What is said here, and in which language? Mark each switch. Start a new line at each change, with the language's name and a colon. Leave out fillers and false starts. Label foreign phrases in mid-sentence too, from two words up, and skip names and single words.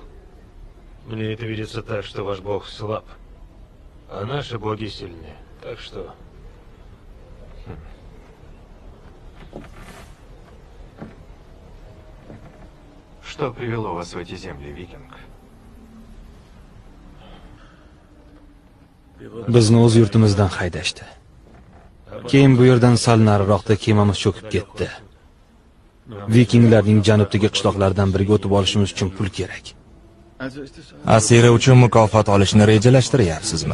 Russian: Мне это видится так, что ваш Бог слаб, а наши боги сильны. Так что... Что привело вас в эти земли, викинг?
Uzbek: Bizni o'z yurtimizdan haydashdi. Keyin bu yerdan sal nariroqda kemamiz cho'kib ketdi. Vikinglarning janubdagi qishloqlardan biriga o'tib olishimiz uchun pul kerak. Asira uchun mukofot olishni rejalashtiryapsizmi?